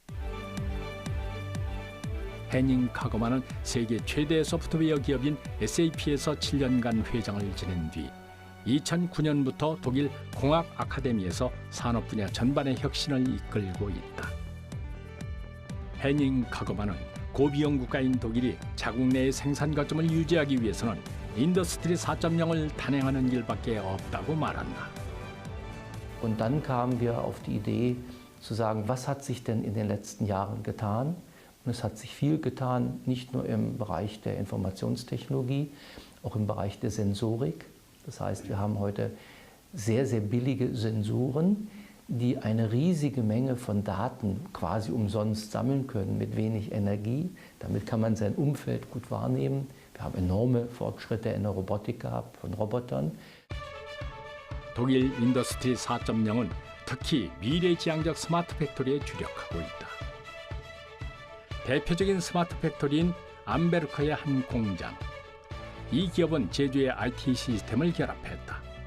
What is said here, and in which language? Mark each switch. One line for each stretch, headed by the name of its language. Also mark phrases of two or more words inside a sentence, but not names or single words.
Korean: 헤닝 카거만은 세계 최대 소프트웨어 기업인 SAP에서 7년간 회장을 지낸 뒤 2009년부터 독일 공학 아카데미에서 산업 분야 전반의 혁신을 이끌고 있다. 헤닝 카거만은 고비용 국가인 독일이 자국 내의 생산 거점을 유지하기 위해서는 인더스트리 4.0을 단행하는 길밖에 없다고 말한다.
German: Und dann kamen wir auf die Idee zu sagen, was hat sich denn in den letzten Jahren getan? Und es hat sich viel getan, nicht nur im Bereich der Informationstechnologie, auch im Bereich der Sensorik. Das heißt, wir haben heute sehr, sehr billige Sensoren, die eine riesige Menge von Daten quasi umsonst sammeln können mit wenig Energie. Damit kann man sein Umfeld gut wahrnehmen. Wir haben enorme Fortschritte in der Robotik gehabt, von Robotern.
Korean: 독일 인더스트리 4.0은 특히 미래지향적 스마트 팩토리에 주력하고 있다. 대표적인 스마트 팩토리인 암베르크의 한 공장. 이 기업은 제조의 IT 시스템을 결합했다.